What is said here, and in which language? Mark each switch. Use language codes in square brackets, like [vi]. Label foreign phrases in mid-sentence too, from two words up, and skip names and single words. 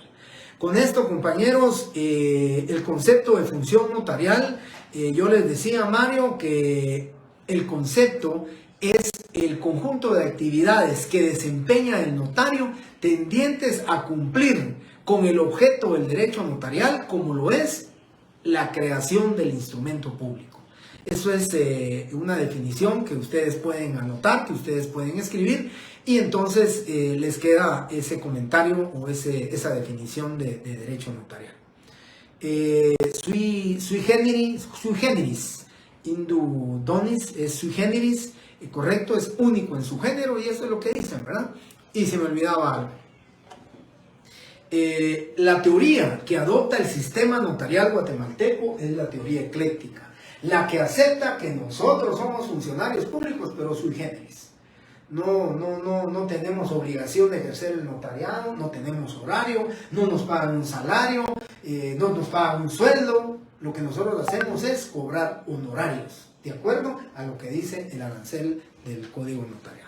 [es] Con esto, compañeros, el concepto de función notarial, yo les decía, Mario, que el concepto es el conjunto de actividades que desempeña el notario tendientes a cumplir con el objeto del derecho notarial, como lo es la creación del instrumento público. Eso es una definición que ustedes pueden anotar, que ustedes pueden escribir, y entonces les queda ese comentario o esa definición de derecho notarial. [la] Sui generis, indu donis, es sui generis, [es] correcto, es único en su género, y eso es lo que dicen, ¿verdad? Y se me olvidaba algo. La teoría que adopta el sistema notarial guatemalteco es la teoría ecléctica, la que acepta que nosotros somos funcionarios públicos, pero [la] sui generis. [es] No tenemos obligación de ejercer el notariado, no tenemos horario, no nos pagan un salario, no nos pagan un sueldo. Lo que nosotros hacemos es cobrar honorarios, de acuerdo a lo que dice el arancel del Código Notarial.